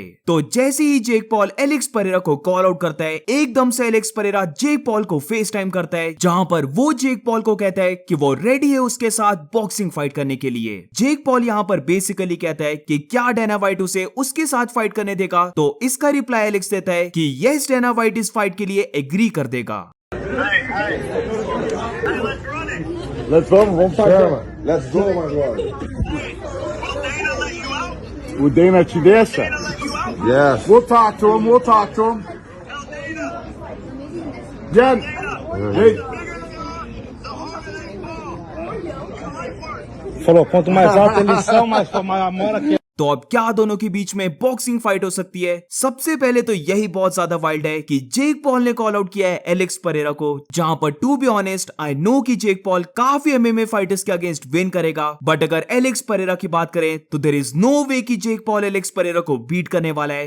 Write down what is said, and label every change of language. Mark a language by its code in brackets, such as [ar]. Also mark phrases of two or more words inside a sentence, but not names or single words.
[hi] तो जैसे ही जेक पॉल एलेक्स परेरा को [en] call out [hi] करता है, एकदम से एलेक्स परेरा जेक पॉल को [en] FaceTime [hi] करता है, जहां पर वो जेक पॉल को कहता है कि वो रेडी है उसके साथ [en] boxing fight [hi] करने के लिए। जेक पॉल यहां पर बेसिकली कहता है कि क्या डैना व्हाइट उसे उसके साथ फाइट करने देगा, तो इसका रिप्लाई एलेक्स देता है कि यस, डैना व्हाइट इस फाइट के लिए एग्री कर देगा। [en] Let's go, [pt] vamos pra cama. [en] Let's go, [pt] agora. O Dana te deixa? [en] Yes. We'll talk to him, we'll talk to him. Jen, hey. [pt] Falou, quanto mais alta eles são, mais maior que [hi] तो अब क्या दोनों के बीच में [en] boxing fight [hi] हो सकती है? सबसे पहले तो यही बहुत ज्यादा वाइल्ड है कि जेक पॉल ने [en] call out [hi] किया है एलेक्स परेरा को, जहां पर [en] to be honest I know [hi] कि जेक पॉल काफी [en] MMA fighters [hi] के [en] against win [hi] करेगा, बट अगर एलेक्स परेरा की बात करें तो [en] there is no way [hi] कि जेक पॉल एलेक्स परेरा को बीट करने वाला है।